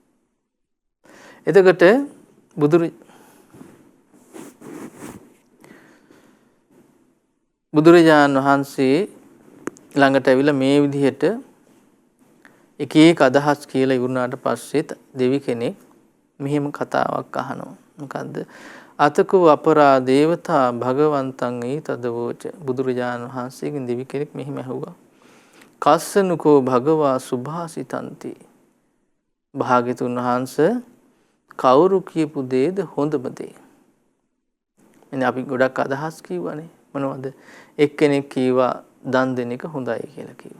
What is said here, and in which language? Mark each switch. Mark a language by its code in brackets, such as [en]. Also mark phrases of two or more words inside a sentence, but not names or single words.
[si] එතකොට බුදුරජාණන් වහන්සේ ළඟට ඇවිල්ලා මේ විදිහට එක එක අදහස් කියලා ඉවරනාට පස්සේ දෙවි කෙනෙක් මෙහෙම කතාවක් අහනවා. මොකද්ද? [pi] අතකෝ අපරා දේවතා භගවන්තං ඊතදවෝච. [si] බුදුරජාණන් වහන්සේගෙන් දෙවි කෙනෙක් මෙහෙම ඇහුවා. [pi] කස්සනුකෝ භගවා සුභාසිතන්ති. [si] භාග්‍යතුන් වහන්සේ කවුරු කියපු දේද හොඳම දේ? එනේ අපි ගොඩක් අදහස් කිව්වනේ. මොනවද? එක්කෙනෙක් කීවා දන් දෙන එක හොඳයි කියලා කිව්වා.